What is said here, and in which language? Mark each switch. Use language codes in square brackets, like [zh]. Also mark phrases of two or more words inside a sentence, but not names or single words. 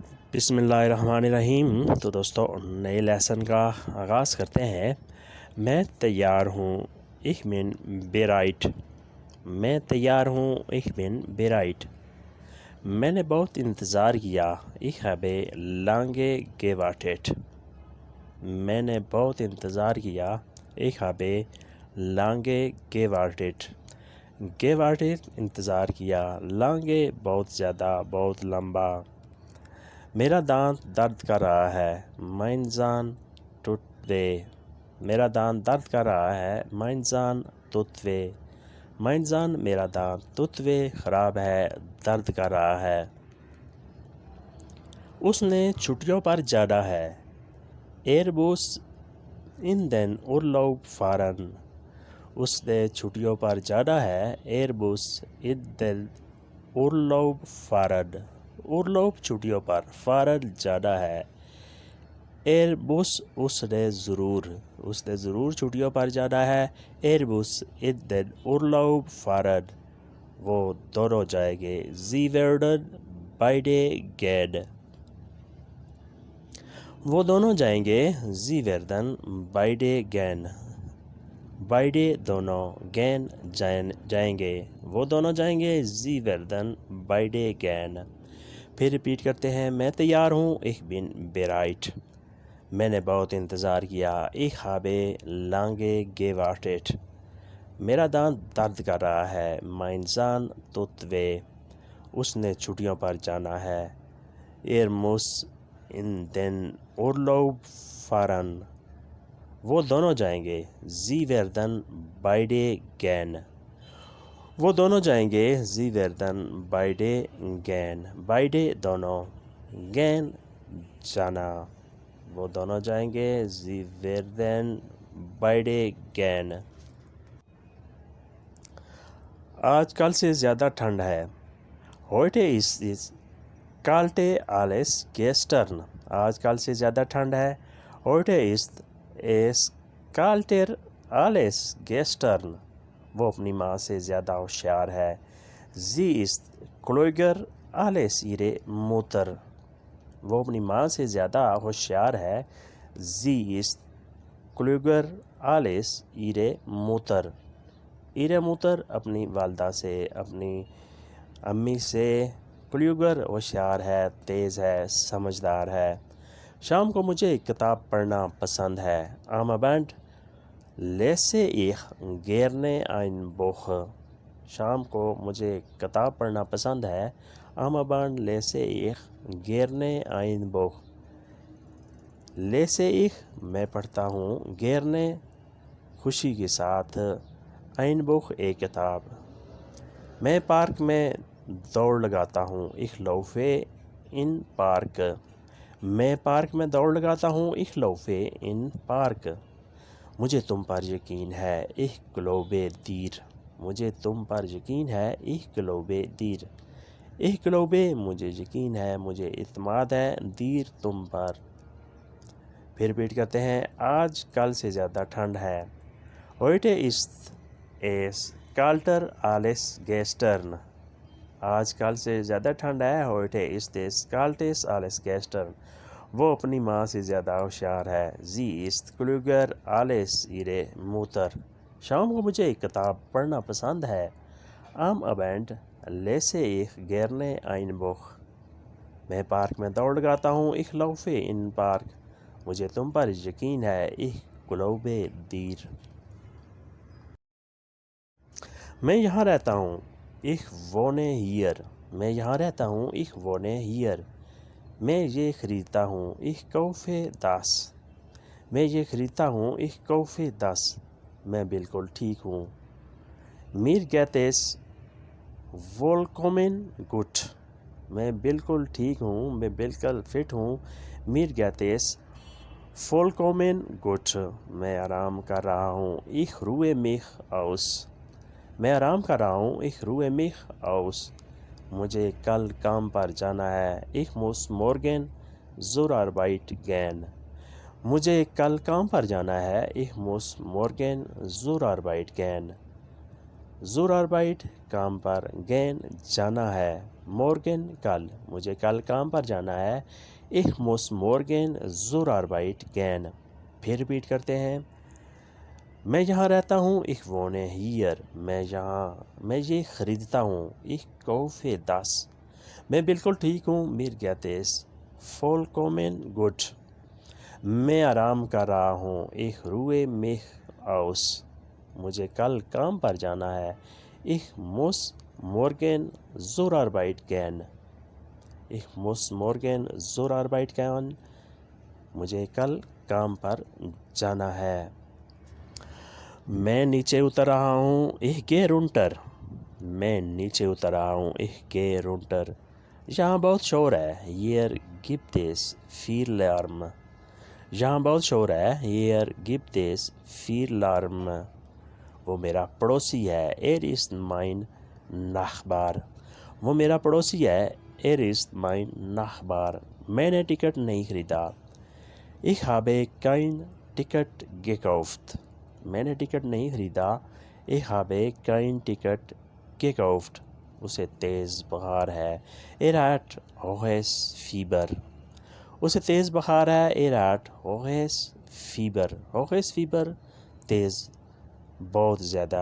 [ur] بسم اللہ الرحمن الرحیم۔ تو دوستو نئے لیسن کا آغاز کرتے ہیں۔ میں تیار ہوں [de] ich bin bereit۔ [ur] میں تیار ہوں [de] ich bin bereit۔ [ur] میں نے بہت انتظار کیا [de] ich habe lange gewartet۔ [ur] میں نے بہت انتظار کیا [de] ich habe lange gewartet۔ [ur] gewartet انتظار کیا، lange بہت زیادہ، بہت لمبا۔ میرا دانت درد کر رہا ہے [de] mein Zahn tut weh۔ [ur] میرا دانت درد کر رہا ہے [de] mein Zahn tut weh۔ mein Zahn [ur] میرا دانت [de] tut weh [ur] خراب ہے، درد کر رہا ہے۔ اس نے چھٹیوں پر جانا ہے [de] er muss in den Urlaub fahren۔ [ur] اس نے چھٹیوں پر جانا ہے [de] er muss in den Urlaub fahren۔ [ur] Urlaub چھٹیوں پر، fahren جانا ہے۔ [de] er muss [ur] اس نے ضرور چھٹیوں پر جانا ہے [de] er muss in den Urlaub fahren۔ [ur] وہ دونوں جائیں گے [de] sie werden beide gehen۔ [ur] وہ دونوں جائیں گے [de] sie werden beide gehen۔ [ur] beide دونوں gehen جائیں گے، وہ دونوں جائیں گے [de] sie werden beide gehen۔ [ur] پھر ریپیٹ کرتے ہیں۔ میں تیار ہوں [de] ich bin bereit۔ [ur] میں نے بہت انتظار کیا [de] ich habe lange gewartet۔ [ur] میرا دانت درد کر رہا ہے [de] mein Zahn tut weh۔ [ur] اس نے چھٹیوں پر جانا ہے [de] er muss in den Urlaub fahren۔ [ur] وہ دونوں جائیں گے [de] sie werden beide gehen۔ [ur] وہ دونوں جائیں گے [de] sie werden beide gehen۔ [ur] beide دونوں gehen جانا، وہ دونوں جائیں گے [de] sie werden beide gehen۔ [ur] آج کل سے زیادہ ٹھنڈ ہے [de] heute ist es kälter als gestern۔ [ur] آج کل سے زیادہ ٹھنڈ ہے [de] heute ist es kälter als gestern۔ [ur] وہ اپنی ماں سے زیادہ ہوشیار ہے [de] sie ist klüger als ihre Mutter۔ [ur] وہ اپنی ماں سے زیادہ ہوشیار ہے [de] sie ist klüger als ihre Mutter۔ ihre Mutter [ur] اپنی والدہ سے، اپنی امی سے، klüger ہوشیار ہے، تیز ہے، سمجھدار ہے۔ شام کو مجھے کتاب پڑھنا پسند ہے [de] am Abend lese ich gerne ein Buch۔ [ur] شام کو مجھے کتاب پڑھنا پسند ہے [de] am Abend lese ich gerne ein Buch۔ lese ich [ur] میں پڑھتا ہوں gerne خوشی کے ساتھ [de] ein Buch [ur] ایک کتاب۔ میں پارک میں دوڑ لگاتا ہوں [de] ich laufe in Park۔ [ur] میں پارک میں دوڑ لگاتا ہوں [de] ich laufe in Park۔ [ur] مجھے تم پر یقین ہے [de] ich glaube dir۔ [ur] مجھے تم پر یقین ہے [de] ich glaube dir۔ ich glaube [ur] مجھے یقین ہے، مجھے اعتماد ہے dir تم پر۔ پھر ریپیٹ کرتے ہیں۔ آج کل سے زیادہ ٹھنڈ ہے [de] heute ist es kälter als gestern۔ [ur] آج کل سے زیادہ ٹھنڈ ہے [de] heute ist es kälter als gestern۔ [ur] وہ اپنی ماں سے زیادہ ہوشیار ہے [de] sie ist klüger als ihre Mutter۔ [ur] شام کو مجھے ایک کتاب پڑھنا پسند ہے [de] am Abend lese ich gerne ein Buch۔ [ur] میں پارک میں دوڑ لگاتا ہوں [de] ich laufe in Park۔ [ur] مجھے تم پر یقین ہے [de] ich glaube dir۔ [ur] میں یہاں رہتا ہوں [de] ich wohne hier۔ [ur] میں یہاں رہتا ہوں [de] ich wohne hier۔ [ur] میں یہ خریدتا ہوں [de] ich kaufe das۔ [ur] میں یہ خریدتا ہوں [de] ich kaufe das۔ [ur] میں بالکل ٹھیک ہوں [de] mir geht es vollkommen gut۔ [ur] میں بالکل ٹھیک ہوں، میں بالکل فٹ ہوں [de] mir geht es vollkommen gut۔ [ur] میں آرام کر رہا ہوں [de] ich ruhe mich aus۔ [ur] میں آرام کر رہا ہوں [de] ich ruhe mich aus۔ [ur] مجھے کل کام پر جانا ہے [de] ich muss morgen zur Arbeit gehen۔ [ur] مجھے کل کام پر جانا ہے [de] ich muss morgen zur Arbeit gehen۔ zur Arbeit [ur] کام پر gehen جانا ہے morgen کل، مجھے کل کام پر جانا ہے [de] Ich muss morgen zur Arbeit gehen. [ur] پھر ریپیٹ کرتے ہیں. میں یہاں رہتا ہوں. [de] Ich wohne hier. [ur] میں یہ خریدتا ہوں. [de] Ich kaufe das. [ur] میں بالکل ٹھیک ہوں. [de] Mir geht es vollkommen gut. [ur] میں آرام کر رہا ہوں. [de] Ich ruhe mich aus. [ur] مجھے کل کام پر جانا ہے. [de] Ich muss morgen zur Arbeit gehen. Ich muss morgen zur Arbeit gehen. [ur] مجھے کل کام پر جانا ہے. میں نیچے اتر رہا ہوں. [de] Ich gehe runter. [ur] میں نیچے اتر رہا ہوں. [de] Ich gehe runter. [ur] یہاں بہت شور ہے. [de] Hier gibt es viel Lärm. [ur] یہاں بہت شور ہے. [de] Hier gibt es viel Lärm. [ur] وہ میرا پڑوسی ہے. [de] Er ist mein Nachbar. [ur] وہ میرا پڑوسی ہے. [de] Er ist mein Nachbar. [ur] میں نے ٹکٹ نہیں خریدا. [de] Ich habe kein Ticket gekauft. [ur] میں نے ٹکٹ نہیں خریدا. [de] Ich habe kein Ticket gekauft. [ur] اسے تیز بخار ہے. [de] Er hat hohes Fieber. [ur] اسے تیز بخار ہے. [de] Er hat hohes Fieber. hohes Fieber [ur] تیز, بہت زیادہ.